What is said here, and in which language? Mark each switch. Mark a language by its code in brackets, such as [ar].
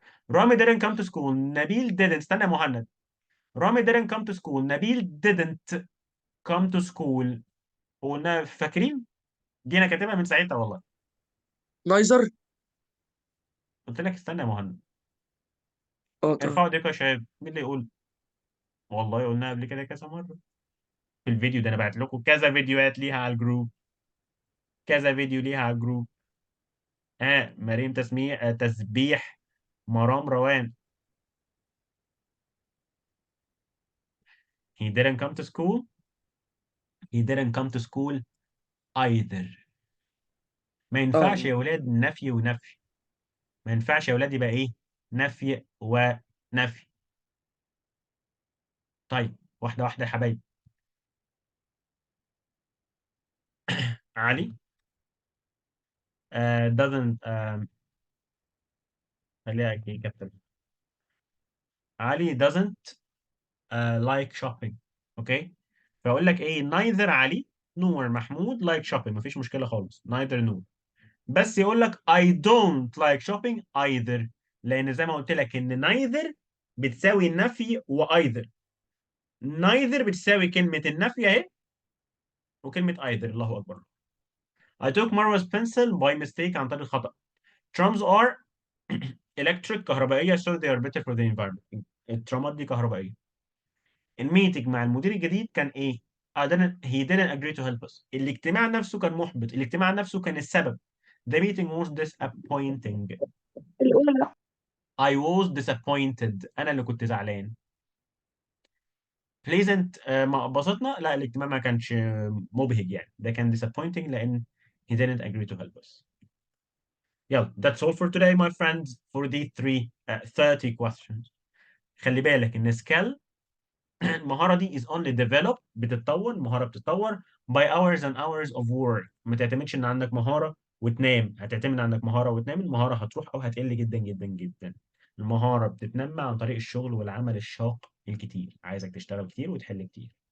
[en] Rami didn't come to school. [ar] نبيل didn't. استنى يا مهند. [en] Rami didn't come to school. Nabil didn't come to school. [ar] قلنا فاكرين؟ جينا كاتبها من ساعتها والله. نايزر. قلت لك استنى يا مهند. اه تمام. ارفعوا ايديكم يا شباب، مين اللي يقول؟ والله قلنا قبل كده كذا مرة في الفيديو ده، انا بعت لكم كذا فيديوهات ليها على الجروب، كذا فيديو ليها على الجروب. مريم تسبيح، مرام روان. [en] he didn't come to school. He didn't come to school either. [ar] ما ينفعش اه يا ولاد نفي ونفي. ما ينفعش يا ولاد يبقى ايه؟ نفي ونفي. طيب واحدة واحدة يا حبايبي. علي doesn't خليها ايه كابتن. [en] Ali doesn't like shopping. [ar] اوكي، فاقول لك ايه؟ [en] neither Ali nor Mahmoud like shopping. [ar] مفيش مشكلة خالص neither nor. بس يقول لك [en] I don't like shopping either، [ar] لأن زي ما قلت لك إن neither بتساوي النفي وeither. neither بتساوي كلمة النفي أهي، وكلمة either. الله أكبر. [en] I took Marwa's pencil by mistake، [ar] عن طريق الخطأ. [en] Trams are electric، [ar] كهربائية، [en] so they are better for the environment. [ar] الترامات دي كهربائية. الميتنج مع المدير الجديد كان إيه؟ [en] he didn't agree to help us. [ar] الاجتماع نفسه كان محبط، الاجتماع نفسه كان السبب. [en] The meeting was disappointing. [ar] الأولى. [en] I was disappointed، [ar] أنا اللي كنت زعلان. pleasant ما بسطنا، لا الاجتماع ما كانش مبهج يعني، ده كان disappointing لأن [en] he didn't agree to help us. يلا that's all for today my friends for the 30 questions. [ar] خلي بالك إن سكال المهارة دي [en] is only developed، [ar] بتتطور، مهارة بتتطور [en] by hours and hours of work. [ar] ما تعتمدش إن عندك مهارة وتنام، هتعتمد عندك مهارة وتنام، المهارة هتروح أو هتقل جدا جدا جدا. المهارة بتتنمى عن طريق الشغل والعمل الشاق الكتير، عايزك تشتغل كتير وتحل كتير.